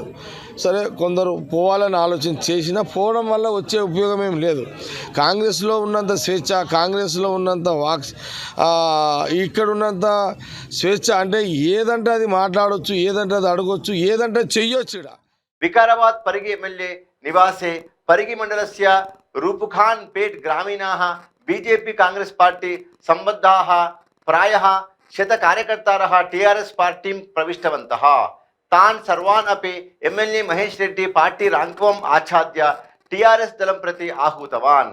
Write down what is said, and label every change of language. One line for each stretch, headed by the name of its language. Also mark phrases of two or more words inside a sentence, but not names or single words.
Telugu: సరే, కొందరు పోవాలని ఆలోచన చేసినా పోవడం వల్ల వచ్చే ఉపయోగం ఏం లేదు. కాంగ్రెస్లో ఉన్నంత స్వేచ్ఛ, కాంగ్రెస్లో ఉన్నంత ఇక్కడ ఉన్నంత స్వేచ్ఛ అంటే ఏదంటే అది మాట్లాడవచ్చు, ఏదంటే అది అడగొచ్చు, ఏదంటే చెయ్యొచ్చు.
Sanskrit: వికారాబాద్ పరిగి ఎమ్మెల్యే నివాసే పరిగి మండలస్య रूपखान पेट ग्रामीणाः बीजेपी कांग्रेस पार्टी संबद्धाः प्रायः 100 कार्यकर्तारः टीआरएस पार्टीं प्रविष्टवन्तः। तान् सर्वान् अपि एमएलए महेश रेड्डी पार्टी राङ्कवम् आच्छाद्य टीआरएस दलं प्रति आहूतवान्।